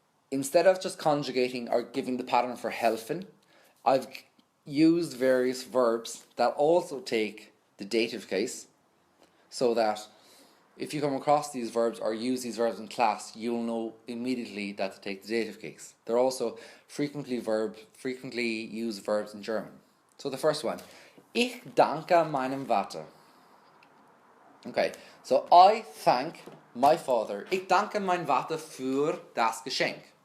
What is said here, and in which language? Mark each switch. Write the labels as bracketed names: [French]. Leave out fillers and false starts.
[English] Instead of just conjugating or giving the pattern for helfen, I've used various verbs that also take the dative case, so that if you come across these verbs or use these verbs in class, you'll know immediately that to take the dative case. They're also frequently used verbs in German. So the first one, [German] ich danke meinem Vater. [English] Okay, so I thank my father. [German] Ich danke meinem Vater für das Geschenk.